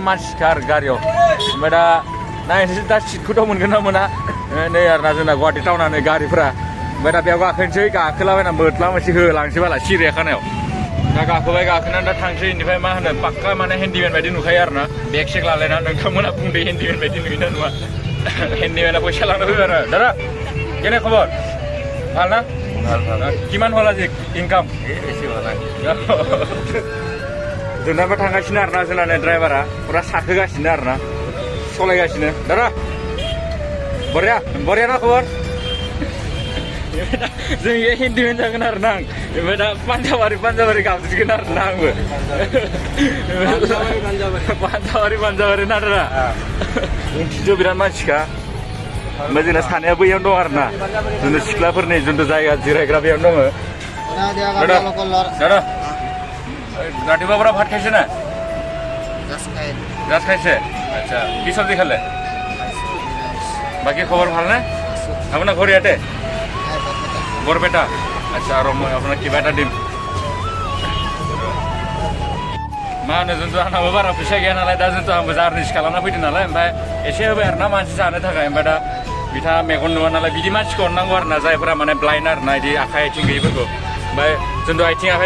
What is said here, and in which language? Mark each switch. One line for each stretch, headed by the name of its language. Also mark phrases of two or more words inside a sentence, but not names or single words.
Bodo: मानसिखा आरो गारियाव ओमफ्राय दा नायनोसै दा सिटखौथ' मोनगोन ना मोना नै आरो ना जोंना गुवाहाटि टाउना नै गारिफोरा ओमफ्राय दा बेयाव गाखोनोसै गाखोलाबायना मोद्ला मोनसे होलांसै बाला सिरियाखानायाव दा गाखोबाय गाखोनानै दा थांसै बेनिफ्राय मा होनो पाक्का माने हेन्डिमेन बायदि नुखायो आरो ना बेग सेग लालायना नोंथांमोना बुंदो हेन्डिमेन बायदि नुयोना नुवा हेन्डिमेना फैसा लांनो फैबाय आरो दादा
Assamese: কেনে খবর ভাল না কিমান হল আজি ইনকাম এসে ভালো
Bodo: जोंनाबो थांगासिनो आरो ना जोंना ड्राइभारा फुरा साखोगासिनो आरो ना सलायगासिनो दादा बरिया बरिया ना खबर जों हिन्दीमेन जागोन आरो ना ओमफ्राय दा पान्जाबारि गाबज्रिगोन आरो ना आंबो पान्जाबारि ना दादा उनथिंथ' बिराद मानसिखा ओमफ्राय जोंना सानैया बैयावनो दं आरो ना जोंनि सिख्लाफोरनि जोंथ' जायगा जिरायग्रा बेयावनो दङ
Assamese: দাদা ৰাতিবাবৰা ভাত খাইছে না জাস্ট খাইছে আচ্ছা কি সবজি খালে বাকি খবর ভালো না আপনার ঘরে আটে বরপেটা আচ্ছা আর আপনার কিবা এটা দিম
Bodo: मा होनो जोंथ' आंनाबो बारा फैसा गैया नालाय दा जोंथ' आंबो जारनिस खालामना फैदों नालाय ओमफ्राय एसे होबाय आरो ना मानसि जानो थाखाय ओमफ्राय दा बिथाङा मेगन नुवा नालाय बिदि मानसिखौ अननांगौ आरो ना जायफोरा माने ब्लाइन्ड आरो ना बिदि आखाइ आथिं गैयिफोरखौ ओमफ्राय जोंथ' आथिं आखाइ